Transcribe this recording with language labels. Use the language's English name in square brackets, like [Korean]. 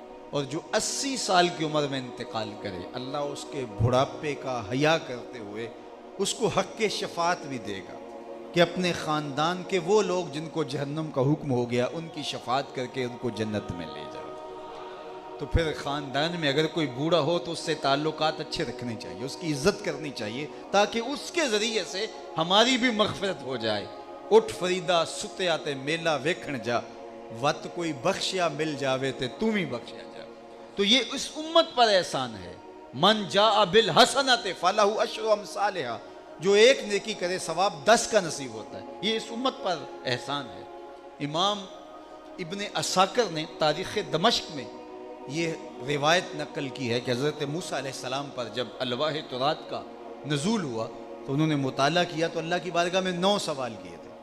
[Urdu] اور جو 80 سال کی عمر میں انتقال کرے اللہ اس کے بڑھاپے کا حیا کرتے ہوئے اس کو حق کے شفاعت بھی دے گا کہ اپنے خاندان کے وہ لوگ جن کو جہنم کا حکم ہو گیا ان کی شفاعت کر کے ان کو جنت میں لے جاؤ. تو پھر خاندان میں اگر کوئی بوڑھا ہو تو اس سے تعلقات اچھے رکھنے چاہیے, اس کی عزت کرنی چاہیے تاکہ اس کے ذریعے سے ہماری بھی مغفرت ہو جائے. [Punjabi] اٹھ فریدا ستیا تے میلہ ویکھن جا, وت کوئی بخشیا مل جاوے تے تم ہی بخشیا جا. [Urdu] تو یہ اس امت پر احسان ہے. [Arabic] من جاء بالحسنۃ فلہ عشر امثالھا, [Urdu] جو ایک نیکی کرے ثواب 10 کا نصیب ہوتا ہے. یہ اس امت پر احسان ہے. امام ابن عساکر نے تاریخ دمشق میں یہ روایت نقل کی ہے کہ حضرت موسیٰ علیہ السلام پر جب الواح تورات کا نزول ہوا تو انہوں نے مطالعہ کیا تو اللہ کی بارگاہ میں 9 سوال کیے تھے.